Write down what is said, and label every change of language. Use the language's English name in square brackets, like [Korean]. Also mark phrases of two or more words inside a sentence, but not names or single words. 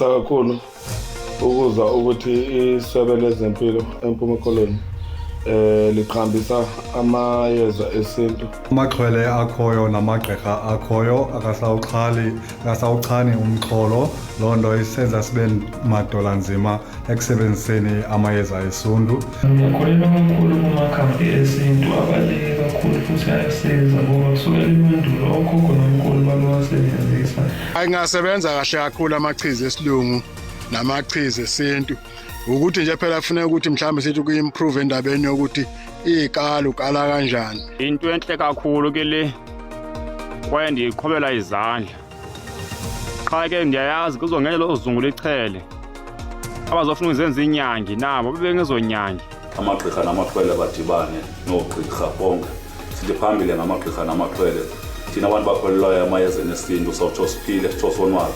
[Xhosa] Kuyathokoza kakhulu ukuza ukuthi isebe lezempilo eMpuma Koloni liqhambisa amayeza esintu. Amaxhwele akhoyo namagqirha akhoyo akasawuchani umxholo, loo nto isenza sibe madola nzima ekusebenziseni amayeza esintu. [Zulu] Ngiyakholelwa kakhulu kumakhambi esintu abaluleke kakhulu futhi ayasiza ngoba kusukela emandulo okhokho nomkhulu babewasebenzisa. Angasebenza kahle kakhulu amachiza esilungu namachiza esintu. Ukuthi nje phela kufanele ukuthi mhlawumbe sithi ku-improve endabeni yokuthi ikala ukala kanjani. [Xhosa] Into enhle kakhulu ke le kwaye ndiyiqhobela izandla. Qha ke ndiyayazi kuzongena lo zungu lichele abazofuna uzenza inyangi nabo bebengezonyangi. Amagqirha namaxhwele badibane noogqirha bonke sithi phambili ngamagqirha namaxhwele thina abantu bakholelwayo amayezeni esintu sawutsho siphile sitsho sonwabe.